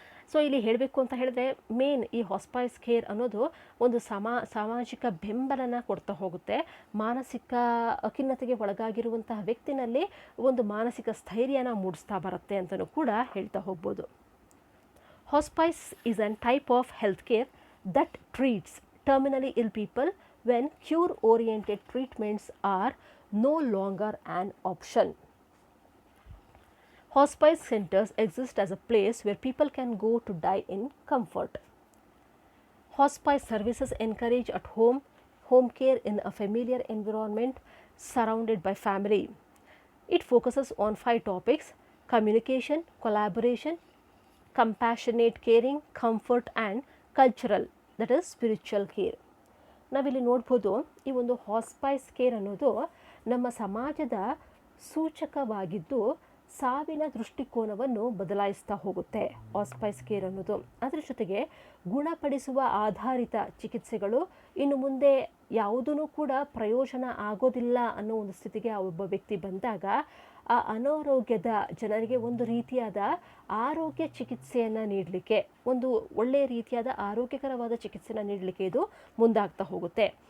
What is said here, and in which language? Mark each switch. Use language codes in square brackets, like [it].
[kn] So ಇಲ್ಲಿ ಹೇಳಬೇಕು ಅಂತ ಹೇಳಿದ್ರೆ, ಮೇನ್ ಈ ಹಾಸ್ಪೈಸ್ ಕೇರ್ ಅನ್ನೋದು ಒಂದು ಸಾಮಾಜಿಕ ಬೆಂಬಲನ ಕೊಡ್ತಾ ಹೋಗುತ್ತೆ. ಮಾನಸಿಕ ಖಿನ್ನತೆಗೆ ಒಳಗಾಗಿರುವಂತಹ ವ್ಯಕ್ತಿನಲ್ಲಿ ಒಂದು ಮಾನಸಿಕ ಸ್ಥೈರ್ಯನ ಮೂಡಿಸ್ತಾ ಬರುತ್ತೆ ಅಂತಲೂ ಕೂಡ ಹೇಳ್ತಾ ಹೋಗ್ಬೋದು. [en] Hospice is a type of healthcare that treats terminally ill people when cure-oriented treatments are no longer an option. Hospice centers exist as a place where people can go to die in comfort. Hospice services encourage home care in a familiar environment surrounded by family. It focuses on 5 topics: communication, collaboration, compassionate caring, comfort and cultural, that is spiritual care. [kn] ನಾವಿಲ್ಲಿ ನೋಡ್ಬೋದು, ಈ ಒಂದು hospice care ಅನ್ನೋದು ನಮ್ಮ ಸಮಾಜದ ಸೂಚಕವಾಗಿದ್ದು ಸಾವಿನ ದೃಷ್ಟಿಕೋನವನ್ನು ಬದಲಾಯಿಸ್ತಾ ಹೋಗುತ್ತೆ. ಹಾಸ್ಪೈಸ್ ಕೇರ್ ಅನ್ನೋದು ಅದರ ಜೊತೆಗೆ ಗುಣಪಡಿಸುವ ಆಧಾರಿತ ಚಿಕಿತ್ಸೆಗಳು ಇನ್ನು ಮುಂದೆ ಯಾವುದೂ ಕೂಡ ಪ್ರಯೋಜನ ಆಗೋದಿಲ್ಲ ಅನ್ನೋ ಒಂದು ಸ್ಥಿತಿಗೆ ಆ ಒಬ್ಬ ವ್ಯಕ್ತಿ ಬಂದಾಗ ಆ ಅನಾರೋಗ್ಯದ ಜನರಿಗೆ ಒಂದು ರೀತಿಯಾದ ಆರೋಗ್ಯ ಚಿಕಿತ್ಸೆಯನ್ನು ನೀಡಲಿಕ್ಕೆ, ಒಂದು ಒಳ್ಳೆಯ ರೀತಿಯಾದ ಆರೋಗ್ಯಕರವಾದ ಚಿಕಿತ್ಸೆಯನ್ನು ನೀಡಲಿಕ್ಕೆ ಇದು ಮುಂದಾಗ್ತಾ ಹೋಗುತ್ತೆ.